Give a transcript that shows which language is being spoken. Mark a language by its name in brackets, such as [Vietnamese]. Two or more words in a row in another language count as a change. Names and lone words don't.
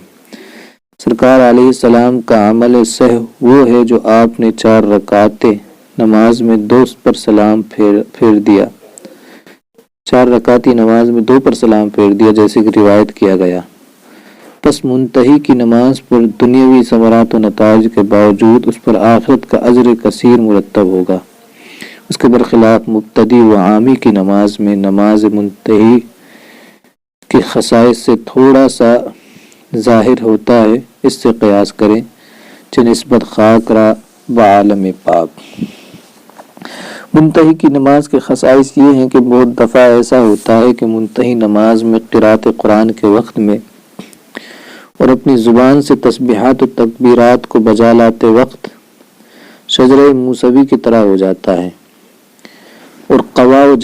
[Urdu] سرکار [Arabic] علیہ السلام [Urdu] کا عمل صحو وہ ہے جو آپ نے 4 رکعتیں نماز میں 2 پر سلام پھیر دیا، 4 رکعتی نماز میں 2 پر سلام پھیر دیا جیسے کہ روایت کیا گیا۔ پس منتہی کی نماز پر دنیاوی ثمرات و نتائج کے باوجود اس پر آخرت کا اجر کثیر مرتب ہوگا۔ اس کے برخلاف مبتدی و عامی کی نماز میں نماز منتہی کے خصائص سے تھوڑا سا ظاہر ہوتا ہے، اس سے قیاس کریں [Persian] نسبت خاک را بعالم پاک۔ [Urdu] منتہی کی نماز کے خصائص یہ ہیں کہ بہت دفعہ ایسا ہوتا ہے کہ منتہی نماز میں قرات قرآن کے وقت میں اور اپنی زبان سے تسبیحات و تکبیرات کو بجا لاتے وقت شجرہ موسوی کی طرح ہو جاتا ہے اور قوا